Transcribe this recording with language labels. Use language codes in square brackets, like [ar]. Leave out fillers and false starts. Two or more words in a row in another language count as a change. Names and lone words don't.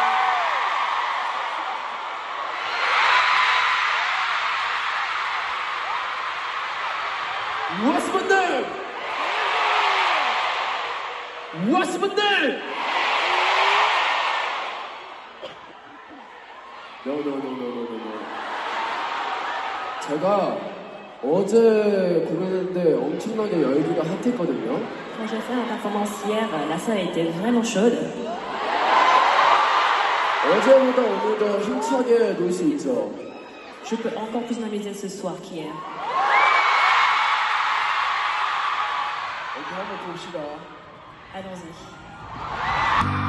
[en] What's my name? What's my name? No. [ko] 제가 어제 공연했는데 엄청나게 열기가 핫했거든요. [fr] Quand j'ai fait ma performance hier, la salle était vraiment chaude. [ko] 어제보다 오늘 더 힘차게 놀 수 있죠. [fr] Je peux encore plus m'amuser ce soir qu'hier. [ko] 이렇게 한번 봅시다. [fr] Allons-y.